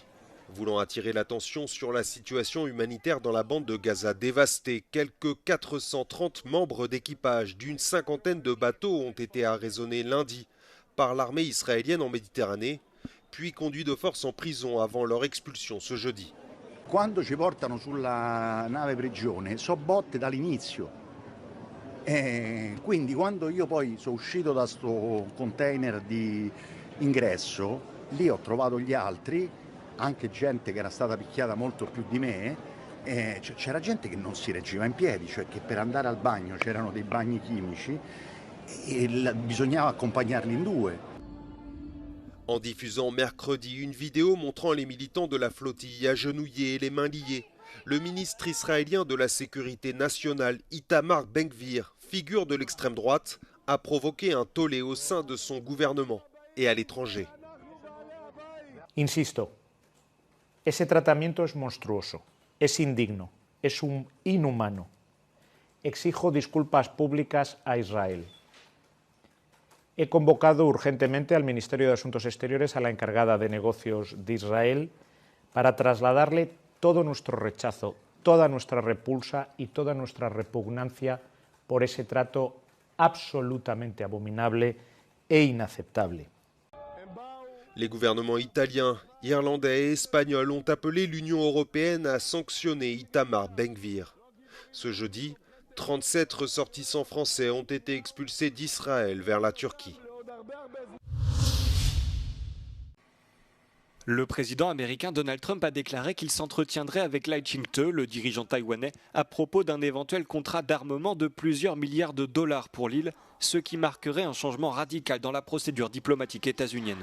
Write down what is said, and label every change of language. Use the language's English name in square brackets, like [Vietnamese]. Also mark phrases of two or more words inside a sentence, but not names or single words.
[French] Voulant attirer l'attention sur la situation humanitaire dans la bande de Gaza dévastée, quelques 430 membres d'équipage d'une 50aine de bateaux ont été arraisonnés lundi par l'armée israélienne en Méditerranée, puis conduits de force en prison avant leur expulsion ce jeudi. [Italian] Quando ci portano sulla nave prigione so botte dall'inizio. Quindi quando io poi sono uscito da sto container di ingresso, lì ho trovato gli altri, anche gente che era stata picchiata molto più di me, c'era gente che non si reggeva in piedi, cioè che per andare al bagno c'erano dei bagni chimici e bisognava accompagnarli in due. [French] En diffusant mercredi une vidéo montrant les militants de la flottille agenouillés et les mains liées, le ministre israélien de la Sécurité nationale Itamar Ben-Gvir, figure de l'extrême droite, a provoqué un tollé au sein de son gouvernement et à l'étranger. [Spanish] Insisto, ese tratamiento es monstruoso, es indigno, es inhumano. Exijo disculpas públicas a Israel. He convocado urgentemente al Ministerio de Asuntos Exteriores a la encargada de negocios de Israel para trasladarle todo nuestro rechazo, toda nuestra repulsa y toda nuestra repugnancia por ese trato absolutamente abominable e inaceptable. [French] Les gouvernements italiens, irlandais et espagnols ont appelé l'Union européenne à sanctionner Itamar Ben-Gvir. Ce jeudi, 37 ressortissants français ont été expulsés d'Israël vers la Turquie. Le président américain Donald Trump a déclaré qu'il s'entretiendrait avec Lai Ching-te, le dirigeant taïwanais, à propos d'un éventuel contrat d'armement de plusieurs milliards de dollars pour l'île, ce qui marquerait un changement radical dans la procédure diplomatique états-unienne.